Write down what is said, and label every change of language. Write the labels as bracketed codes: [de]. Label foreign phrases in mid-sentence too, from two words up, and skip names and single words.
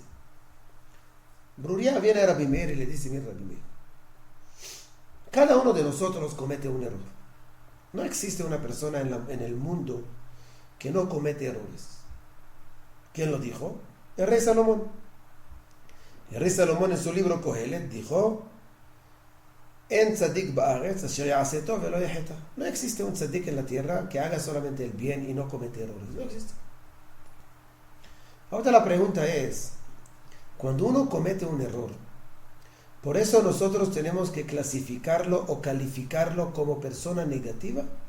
[es] Bruria viene a Rabbi Meir y le dice: mira, Rabbi Meir, cada uno de nosotros comete un error. No existe una persona en el mundo que no comete errores. ¿Quién lo dijo? El rey Salomón. El rey Salomón en su libro Kohelet dijo: [he] En tzadik ba'aretz asher ya'aseh tov velo yaheta. [es] No existe un tzadik en la tierra que haga solamente el bien y no comete errores. No existe. Ahora la pregunta es, cuando uno comete un error, ¿por eso nosotros tenemos que clasificarlo o calificarlo como persona negativa?